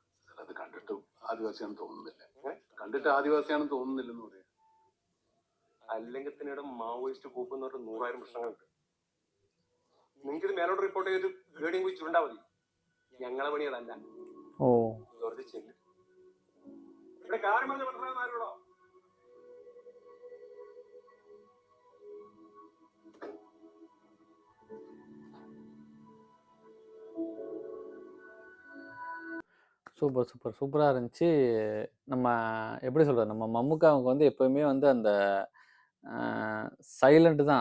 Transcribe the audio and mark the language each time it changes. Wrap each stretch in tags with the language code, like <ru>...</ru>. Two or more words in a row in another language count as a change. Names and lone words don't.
<ml>അത് കണ്ടിട്ടും ആദിവാസിയാണെന്ന് തോന്നുന്നില്ല. കണ്ടിട്ട് ആദിവാസിയാണെന്ന് തോന്നുന്നില്ലെന്ന് പറയാം. അല്ലെങ്കിൽ തന്നെ ഇവിടെ</ml> <en>Maoist group</en> <ml>എന്ന് പറഞ്ഞിട്ട് 100,000 പ്രശ്നങ്ങളുണ്ട്. നിങ്ങൾക്കിത് മേലോട്ട് റിപ്പോർട്ട് ചെയ്ത് ഗേഡിയും പോയി ചുരുണ്ടാ മതി. ഞങ്ങളെ പണി അതല്ല. ഓ, വെറുതെ ചെല്ല്. ഇവിടെ കാര്യം പറഞ്ഞ പട്ടണമാരുള്ളോ?</ml> <ta>சூப்பர் சூப்பர் சூப்பராக இருந்துச்சு. நம்ம எப்படி சொல்கிறது, நம்ம மம்முக்காவுக்கு வந்து எப்போயுமே வந்து அந்த சைலண்ட் தான்.</ta>